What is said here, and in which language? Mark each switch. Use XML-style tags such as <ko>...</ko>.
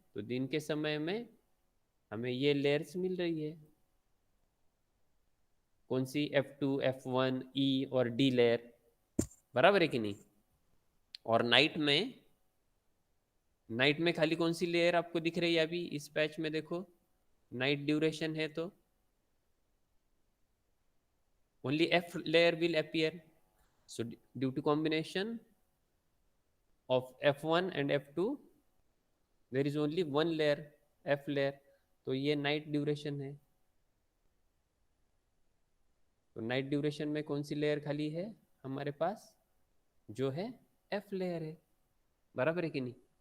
<hi>तो दिन के समय में हमें ये लेयर्स मिल रही है, कौन सी, F2, F1, E और D लेयर, बराबर है कि नहीं। और नाइट में खाली कौन सी लेयर आपको दिख रही है अभी इस पैच में, देखो नाइट ड्यूरेशन है तो</hi> <en>only F layer will appear. So due to combination of F1 and F2 there is only one layer, F layer.</en> <hi>तो ये नाइट ड्यूरेशन है। तो नाइट ड्यूरेशन में कौन सी लेयर खाली है हमारे पास, जो है F लेयर है, बराबर है कि नहीं।</hi>